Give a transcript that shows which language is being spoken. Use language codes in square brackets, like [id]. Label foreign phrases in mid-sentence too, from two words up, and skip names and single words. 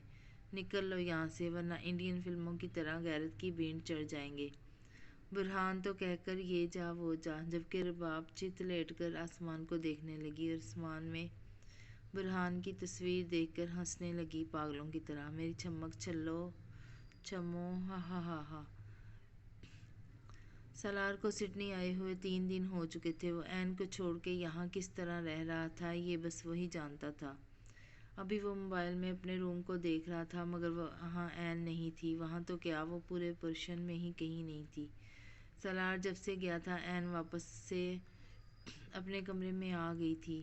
[ur] نکل لو یہاں سے، ورنہ انڈین فلموں کی طرح غیرت کی بھینٹ چڑھ جائیں گے۔ برہان تو کہہ کر یہ جا وہ جا، جبکہ رباب چت لیٹ کر آسمان کو دیکھنے لگی اور آسمان میں برہان کی تصویر دیکھ کر ہنسنے لگی پاگلوں کی طرح۔ میری چھمک چھمو، ہا ہا ہا ہا۔ سالار کو سڈنی آئے ہوئے 3 دن ہو چکے تھے۔ وہ عین کو چھوڑ کے یہاں کس طرح رہ رہا تھا، یہ بس وہی جانتا تھا۔ ابھی وہ موبائل میں اپنے روم کو دیکھ رہا تھا، مگر وہاں عین نہیں تھی۔ وہاں تو کیا، وہ پورے پرشین میں ہی کہیں نہیں تھی۔ سالار جب سے گیا تھا، عین واپس سے اپنے کمرے میں آ گئی تھی۔